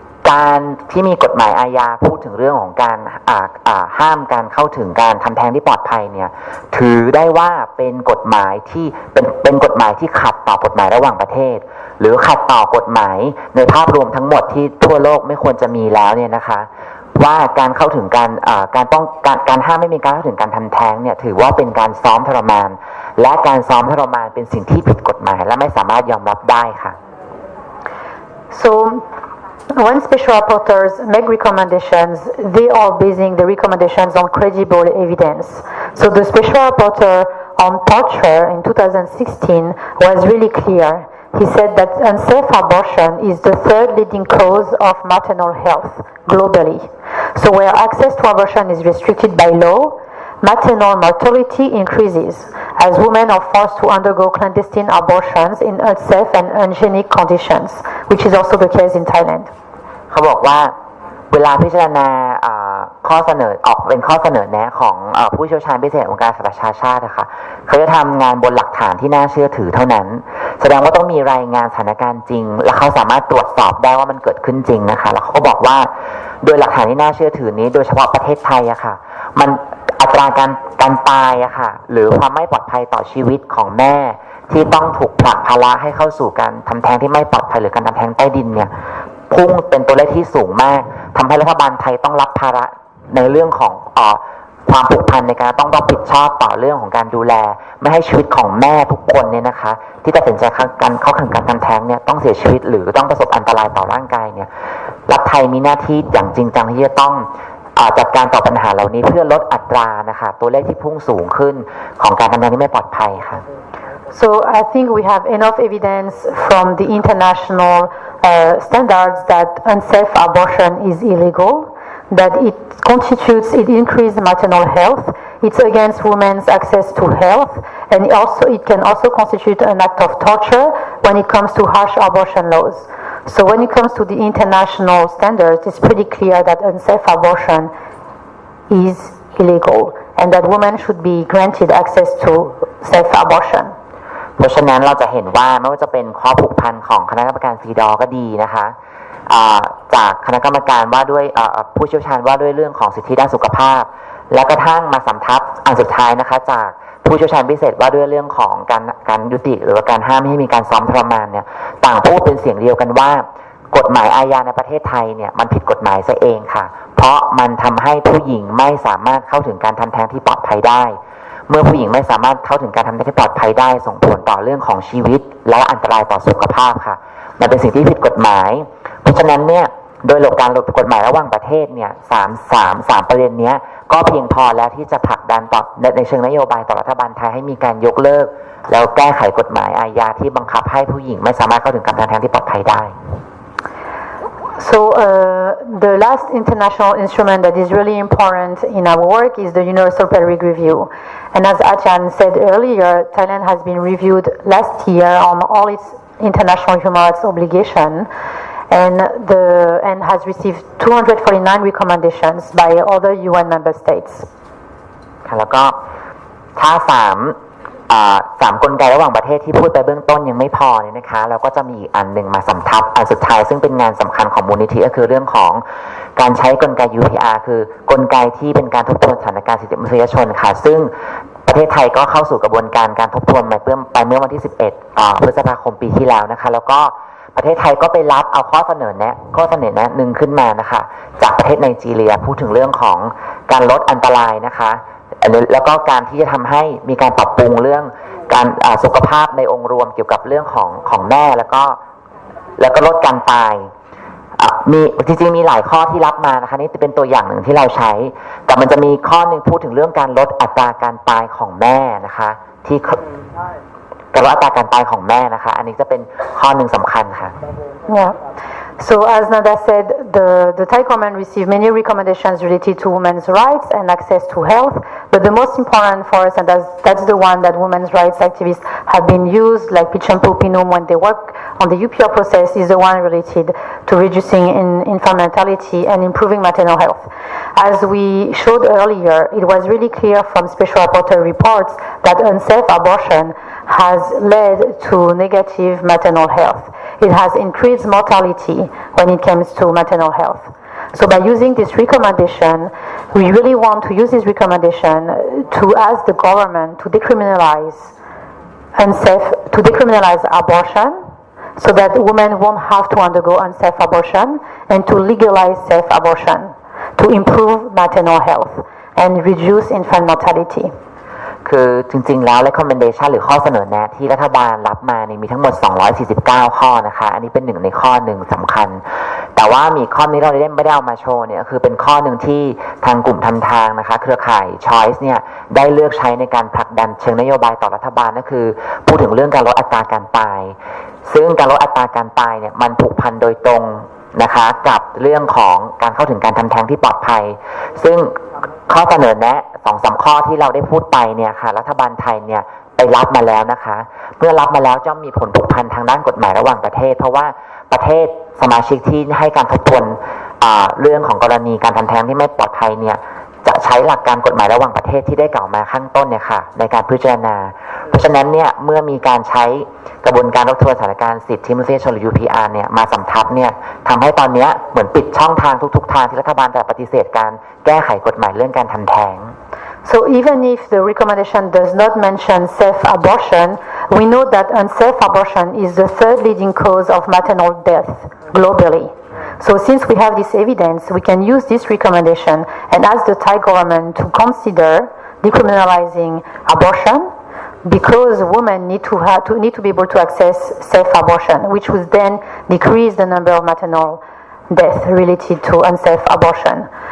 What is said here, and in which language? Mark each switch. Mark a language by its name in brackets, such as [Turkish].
[Thai] การที่มีกฎหมายอาญาพูดถึงเรื่องของการห้ามการเข้าถึงการทำแท้งที่ปลอดภัยเนี่ยถือได้ว่าเป็นกฎหมายที่เป็นกฎหมายที่ขัดต่อกฎหมายระหว่างประเทศหรือขัดต่อกฎหมายในภาพรวมทั้งหมดที่ทั่วโลกไม่ควรจะมีแล้วเนี่ยนะคะว่าการเข้าถึงการห้ามไม่มีการเข้าถึงการทำแท้งเนี่ยถือว่าเป็นการซ้อมทรมานและการซ้อมทรมานเป็นสิ่งที่ผิดกฎหมายและไม่สามารถยอมรับได้ค่ะ [English] So when special rapporteurs make recommendations, they are basing the recommendations on credible evidence. So the special rapporteur on torture in 2016 was really clear. He said that unsafe abortion is the third leading cause of maternal health globally. So where access to abortion is restricted by law, maternal mortality increases as women are forced to undergo clandestine abortions in unsafe and unhygienic conditions, which is also the case in Thailand. [Thai] เขาบอกว่าเวลาพิจารณาข้อเสนอออกเป็นข้อเสนอแนะของผู้เชี่ยวชาญพิเศษองค์การสหประชาชาตินะคะเขาจะทำงานบนหลักฐานที่น่าเชื่อถือเท่านั้นแสดงว่าต้องมีรายงานสถานการณ์จริงและเขาสามารถตรวจสอบได้ว่ามันเกิดขึ้นจริงนะคะแล้วเขาก็บอกว่า โดยหลักฐานที่น่าเชื่อถือนี้โดยเฉพาะประเทศไทยอะค่ะมันอัตราการตายอะค่ะหรือความไม่ปลอดภัยต่อชีวิตของแม่ที่ต้องถูกผลักภาระให้เข้าสู่การทำแท้งที่ไม่ปลอดภัยหรือการทำแท้งใต้ดินเนี่ยพุ่งเป็นตัวเลขที่สูงมากทำให้รัฐบาลไทยต้องรับภาระในเรื่องของ ความผูกพันในการต้องรับผิดชอบต่อเรื่องของการดูแลไม่ให้ชีวิตของแม่ทุกคนเนี่ยนะคะที่ตัดสินใจการเข้าถึงการทำแท้งเนี่ยต้องเสียชีวิตหรือต้องประสบอันตรายต่อร่างกายเนี่ยรัฐไทยมีหน้าที่อย่างจริงจังที่จะต้องจัดการต่อปัญหาเหล่านี้เพื่อลดอัตรานะคะตัวเลขที่พุ่งสูงขึ้นของการทำแท้งที่ไม่ปลอดภัยค่ะ [English] So I think we have enough evidence from the international standards that unsafe abortion is illegal, that it increases maternal health, it's against women's access to health, and it can also constitute an act of torture when it comes to harsh abortion laws. So when it comes to the international standards, it's pretty clear that unsafe abortion is illegal and that women should be granted access to safe abortion. [Thai] เพราะฉะนั้นเราจะเห็นว่าไม่ว่าจะเป็นข้อผูกพันของคณะกรรมการซีดอก็ดีนะคะจากคณะกรรมการว่าด้วยผู้เชี่ยวชาญว่าด้วยเรื่องของสิทธิด้านสุขภาพและกระทั่งมาสำทับอันสุดท้ายนะคะจากผู้เชี่ยวชาญพิเศษว่าด้วยเรื่องของการยุติหรือว่าการห้ามไม่ให้มีการซ้อมทรมานเนี่ยต่างพูดเป็นเสียงเดียวกันว่า กฎหมายอาญาในประเทศไทยเนี่ยมันผิดกฎหมายซะเองค่ะเพราะมันทำให้ผู้หญิงไม่สามารถเข้าถึงการทำแท้งที่ปลอดภัยได้เมื่อผู้หญิงไม่สามารถเข้าถึงการทำแท้งที่ปลอดภัยได้ส่งผลต่อเรื่องของชีวิตและอันตรายต่อสุขภาพค่ะมันเป็นสิ่งที่ผิดกฎหมายเพราะฉะนั้นเนี่ยโดยหลักการกฎหมายระหว่างประเทศเนี่ยสามประเด็นนี้ก็เพียงพอแล้วที่จะผลักดันต่อในเชิงนโยบายต่อรัฐบาลไทยให้มีการยกเลิกแล้วแก้ไขกฎหมายอาญาที่บังคับให้ผู้หญิงไม่สามารถเข้าถึงการทำแท้งที่ปลอดภัยได้ [English] So the last international instrument that is really important in our work is the Universal Periodic Review. And as Achan said earlier, Thailand has been reviewed last year on all its international human rights obligation and has received 249 recommendations by other UN member states. [Thai] ค่ะแล้วก็ถ้า 3 กลไกระหว่างประเทศที่พูดไปเบื้องต้นยังไม่พอเนี่ยนะคะเราก็จะมีอีกอันหนึ่งมาสำทับอันสุดท้ายซึ่งเป็นงานสำคัญของมูลนิธิก็คือเรื่องของการใช้กลไก UPR คือกลไกที่เป็นการทบทวนสถานการณ์สิทธิมนุษยชนค่ะซึ่ง ประเทศไทยก็เข้าสู่กระบวนการทบทวนไปเมื่อวันที่11 พฤษภาคมปีที่แล้วนะคะแล้วก็ประเทศไทยก็ไปรับเอาข้อเสนอแนะหนึ่งขึ้นมานะคะจากประเทศไนจีเรียพูดถึงเรื่องของการลดอันตรายนะคะแล้วก็การที่จะทำให้มีการปรับปรุงเรื่องการสุขภาพในองค์รวมเกี่ยวกับเรื่องของแม่แล้วก็ ลดการตายมีจริงๆมีหลายข้อที่รับมานะคะนี่จะเป็นตัวอย่างหนึ่งที่เราใช้แต่มันจะมีข้อหนึ่งพูดถึงเรื่องการลดอัตราการตายของแม่นะคะที่การลดอัตราการตายของแม่นะคะอันนี้จะเป็นข้อหนึ่งสำคัญค่ะ [English] Yeah. So as Nada said, the Thai government received many recommendations related to women's rights and access to health, but the most important for us, and that's the one that women's rights activists have been used, like Pichampu Pinum, when they work on the UPR process, is the one related to reducing infant mortality and improving maternal health. As we showed earlier, it was really clear from special rapporteur reports that unsafe abortion has led to negative maternal health. It has increased mortality when it comes to maternal health. So by using this recommendation, we really want to use this recommendation to ask the government to decriminalize abortion so that women won't have to undergo unsafe abortion and to legalize safe abortion to improve maternal health and reduce infant mortality. [Thai] คือจริงๆแล้ว recommendation หรือข้อเสนอแนะที่รัฐบาลรับมานี่มีทั้งหมด249ข้อนะคะอันนี้เป็นหนึ่งในข้อหนึ่งสำคัญแต่ว่ามีข้อนี้เราไม่ได้เอามาโชว์เนี่ยคือเป็นข้อหนึ่งที่ทางกลุ่มทำทางนะคะเครือข่าย Choice เนี่ยได้เลือกใช้ในการผลักดันเชิงนโยบายต่อรัฐบาลก็คือพูดถึงเรื่องการลดอัตราการตายซึ่งการลดอัตราการตายเนี่ยมันผูกพันโดยตรงนะคะกับเรื่องของการเข้าถึงการทำแท้งที่ปลอดภัยซึ่ง ข้อเสนอแนะ 2-3 ข้อที่เราได้พูดไปเนี่ยค่ะรัฐบาลไทยเนี่ยไปรับมาแล้วนะคะเมื่อรับมาแล้วจะมีผลผูกพันทางด้านกฎหมายระหว่างประเทศเพราะว่าประเทศสมาชิกที่ให้การทบทวน เรื่องของกรณีการทำแท้งที่ไม่ปลอดภัยเนี่ยจะใช้หลักการกฎหมายระหว่างประเทศที่ได้กล่าวมาข้างต้นเนี่ยค่ะในการพิจารณาเพราะฉะนั้นเนี่ยเมื่อมีการใช้กระบวนการทบทวนสถานการณ์สิทธิมนุษยชนหรือ UPR เนี่ยมาสำทับเนี่ยทำให้ตอนนี้เหมือนปิดช่องทางทุกๆทางที่รัฐบาลแต่ปฏิเสธการแก้ไขกฎหมายเรื่องการทำแท้ง [English] So even if the recommendation does not mention safe abortion, we know that unsafe abortion is the third leading cause of maternal death globally. So since we have this evidence, we can use this recommendation and ask the Thai government to consider decriminalizing abortion because women need to be able to access safe abortion, which would then decrease the number of maternal deaths related to unsafe abortion.